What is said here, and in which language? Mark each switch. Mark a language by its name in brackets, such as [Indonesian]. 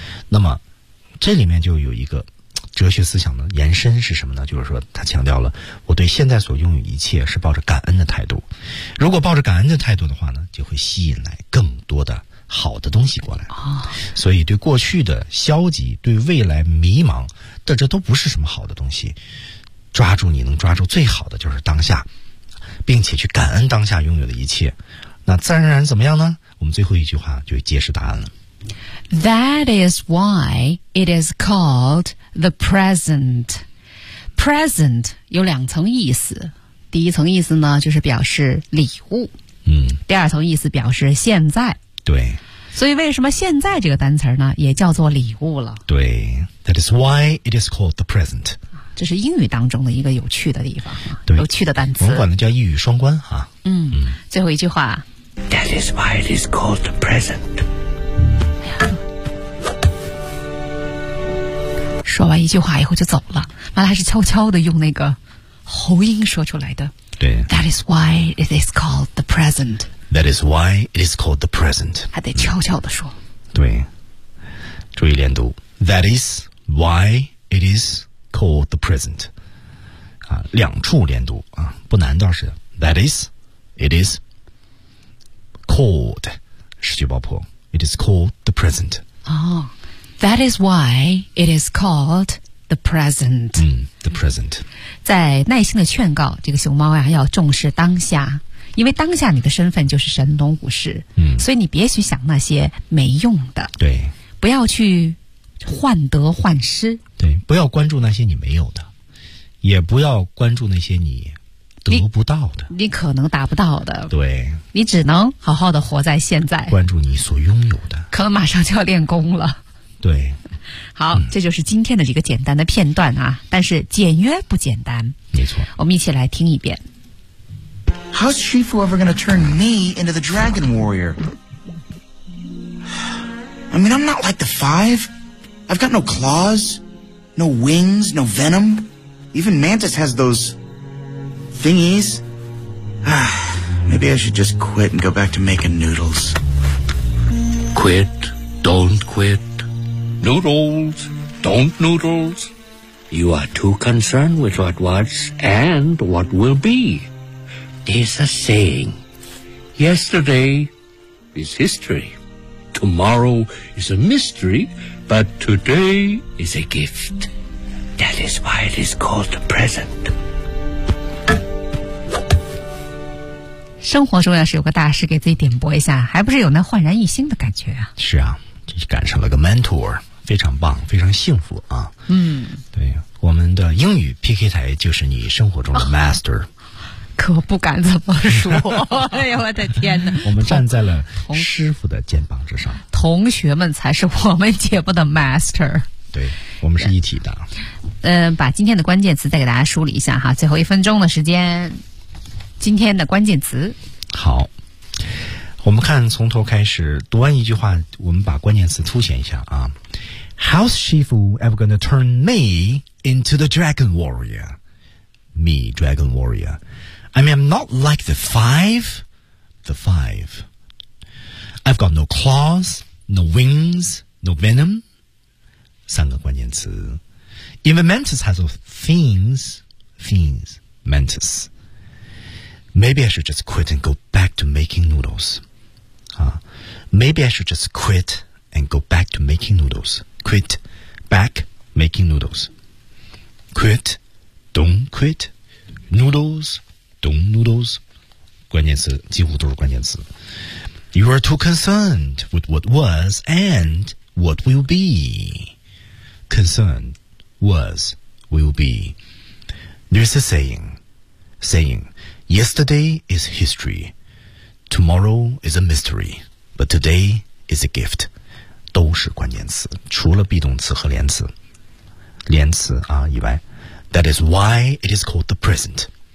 [Chinese] 那么这里面就有一个哲学思想的延伸是什么呢？就是说他强调了我对现在所拥有一切是抱着感恩的态度，如果抱着感恩的态度的话呢，就会吸引来更多的好的东西过来。所以对过去的消极，对未来迷茫，这都不是什么好的东西。抓住你能抓住最好的就是当下，并且去感恩当下拥有的一切，那自然而然怎么样呢？我们最后一句话就揭示答案了。 [English] That is why it is called the present. [Chinese] Present 有两层意思，第一层意思呢就是表示礼物，嗯，第二层意思表示现在。对，所以为什么现在这个单词呢也叫做礼物了？ [English] 对， That is why it is called the present. [Chinese] 这是英语当中的一个有趣的地方，对，有趣的单词，我们管它叫一语双关啊。嗯，最后一句话， [English] That is why it is called the present. [Chinese] 说完一句话以后就走了，完了还是悄悄的用那个喉音说出来的。对， [English] That is why it is called the present. That is why it is called the present. [Chinese] 还得悄悄的说。对，注意连读。 That is why it is called the present. 啊，两处连读啊，不难倒是。 [English] That is, it is called. [Chinese] 失去爆破。 [English] It is called the present. [Chinese] 哦。 [English] That is why it is called the present. 嗯 ，the present. [Chinese] 在耐心的劝告这个熊猫呀，要重视当下，因为当下你的身份就是神农武士。嗯，所以你别去想那些没用的。对，不要去患得患失。对，不要关注那些你没有的，也不要关注那些你得不到的，你可能达不到的。对，你只能好好的活在现在，关注你所拥有的。可能马上就要练功了。对，好，这就是今天的这个简单的片段啊，但是简约不简单，没错，我们一起来听一遍。 [English] How's Shifu ever gonna turn me into the dragon warrior? I mean, I'm not like the five. I've got no claws, no wings, no venom. Even Mantis has those thingies. Maybe I should just quit and go back to making noodles. Quit, don't quit. Noodles, don't noodles. You are too concerned with what was and what will be. There's a saying, yesterday is history. Tomorrow is a mystery, but today is a gift. That is why it is called the present. [Chinese] 生活中要是有个大师给自己点拨一下，还不是有那焕然一新的感觉啊？是啊，这是赶上了个 mentor。非常棒，非常幸福啊。嗯，对，我们的英语 PK 台就是你生活中的 master。可不敢这么说。哎呀，我的天哪，我们站在了师傅的肩膀之上，同学们才是我们节目的 master。对，我们是一体的。把今天的关键词再给大家梳理一下哈，最后一分钟的时间，今天的关键词。好，我们看从头开始，读完一句话，我们把关键词凸显一下啊。 [English] How's Shifu ever gonna turn me into the dragon warrior? Me, dragon warrior. I mean, I'm not like the five. The five. I've got no claws, no wings, no venom. [Chinese] 三个关键词。 [English] Even Mantis has those things. Things. Mantis. Maybe I should just quit and go back to making noodles. Maybe I should just quit and go back to making noodles. Quit, back, making noodles. Quit, don't quit. Noodles, don't noodles. [Chinese] 关键词几乎都是关键词。 [English] You are too concerned with what was and what will be. Concerned, was, will be. There's a saying, yesterday is history. Tomorrow is a mystery. But today is a gift. [Chinese] 都是关键词，除了 be 动词和连词啊以外。 [English] That is why it is called the present.